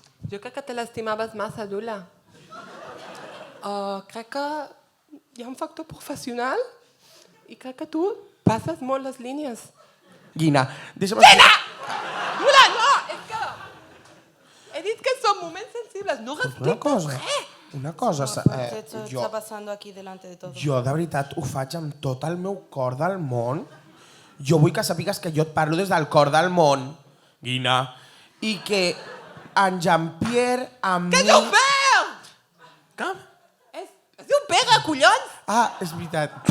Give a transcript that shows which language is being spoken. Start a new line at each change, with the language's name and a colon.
Catalan: Jo crec que te l'estimaves massa, Dula. Crec que hi ha un factor professional i crec que tu passes molt les línies. Guina, deixa'm... Gina! Dula, no! És que... He dit que són moments sensibles. No respectes res. Una cosa,
Spanish: Esto está pasando aquí delante de todos.
Catalan: jo de veritat ho faig amb tot el meu cor del món. Jo vull que sàpigues que jo et parlo des del cor del món, Guina. I que en Jean-Pierre, amb mi... Que és un Pere! Com? És un Pere, collons! Ah, és veritat.